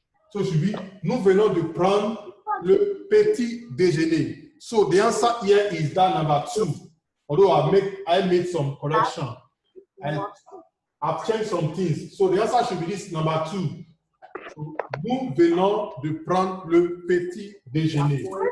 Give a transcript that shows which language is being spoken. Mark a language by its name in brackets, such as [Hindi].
[French] So it should be, nous venons de prendre le petit déjeuner. [English] So the answer here is that number 2. Although I made some correction. I've changed some things. So the answer should be this number 2. [French] So, nous venons de prendre le petit déjeuner.